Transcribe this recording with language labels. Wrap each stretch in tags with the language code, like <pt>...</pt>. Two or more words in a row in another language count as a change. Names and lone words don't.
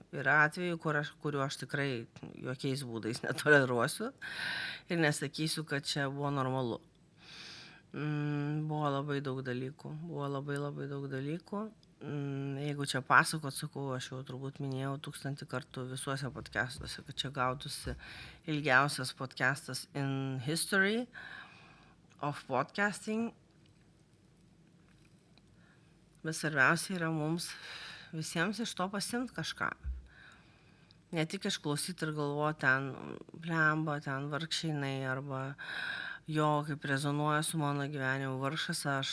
<lt>Yra atvejų, kuriuo aš tikrai jokiais būdais netoleruosiu ir nesakysiu, kad čia buvo normalu. Buvo labai daug dalykų. Jeigu čia pasakot, sakau, aš jau turbūt minėjau 1000 kartų visuose podcastuose, kad čia gautųsi ilgiausias podcastas</lt> <en>in history of podcasting.</en> <lt>Bet svarbiausia yra mums visiems iš to pasimt kažką. Ne tik išklausyti ir galvoti ten blemba, ten vargšinai arba jo, kaip rezonuoja su mano gyvenimu, vargšas aš.</lt>